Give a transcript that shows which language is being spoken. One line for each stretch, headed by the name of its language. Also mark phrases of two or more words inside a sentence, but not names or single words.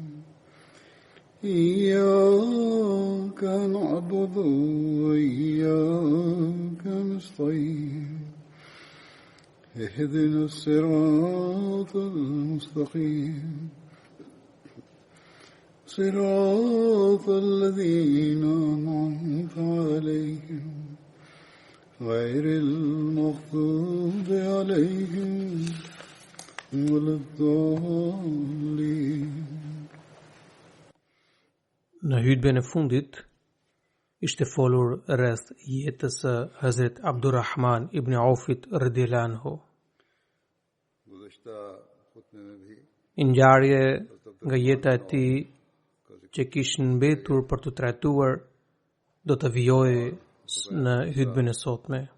Arabic: إياك نعبد وإياك نستعين اهدنا الصراط المستقيم صراط الذين أنعمت عليهم غير المغضوب عليهم ولا الضالين.
Albanian: Në hutben e fundit ishte folur rreth jetës së Hazret Abdurrahman ibn Aufit
Arabic: رضي الله عنه.
Albanian: Ngjarje nga jeta e tij që kishin mbetur për të trajtuar do të vijojë në hutben e sotme.